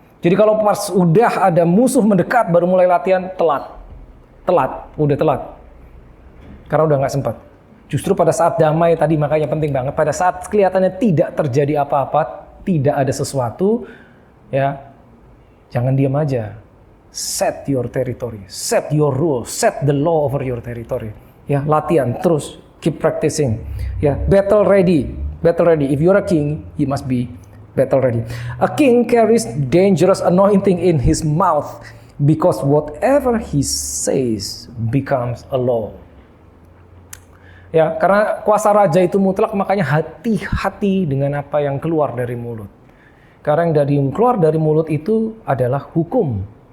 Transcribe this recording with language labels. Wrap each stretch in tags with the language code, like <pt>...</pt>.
<id>Jadi kalau pas udah ada musuh mendekat baru mulai latihan, udah telat. Karena udah nggak sempat. Justru pada saat damai tadi, makanya penting banget, pada saat kelihatannya tidak terjadi apa-apa, tidak ada sesuatu, ya jangan diam aja.</id> <en>Set your territory, set your rule, set the law over your territory.</en> <id>Ya, latihan terus,</id> <en>keep practicing.</en> <id>Ya,</id> <en>battle ready. If you're a king, you must be battle ready. A king carries dangerous anointing in his mouth because whatever he says becomes a law.</en> <id>Ya, karena kuasa raja itu mutlak, makanya hati-hati dengan apa yang keluar dari mulut. Karena yang keluar dari mulut itu adalah hukum.</id>